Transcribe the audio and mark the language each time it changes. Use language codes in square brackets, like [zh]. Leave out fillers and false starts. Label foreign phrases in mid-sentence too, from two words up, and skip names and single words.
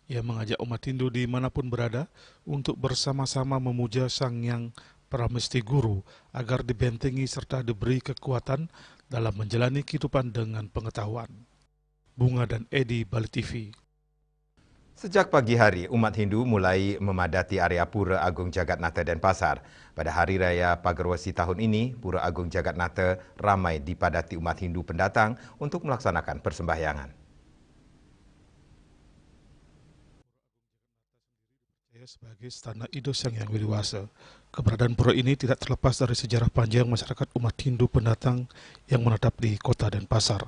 [id] Ia mengajak umat Hindu dimanapun berada untuk bersama-sama memuja Sang Hyang Paramesti Guru agar dibentengi serta diberi kekuatan dalam menjalani kehidupan dengan pengetahuan. Bunga dan Edi, Bali TV. Sejak pagi hari, umat Hindu mulai memadati area Pura Agung Jagatnata Denpasar. Pada Hari Raya Pagarwesi tahun ini, Pura Agung Jagatnata ramai dipadati umat Hindu pendatang untuk melaksanakan persembahyangan. Sebagai Stana Ido Sang Hyang Wiriwasa, keberadaan pura ini tidak terlepas dari sejarah panjang masyarakat umat Hindu pendatang yang menetap di kota Denpasar.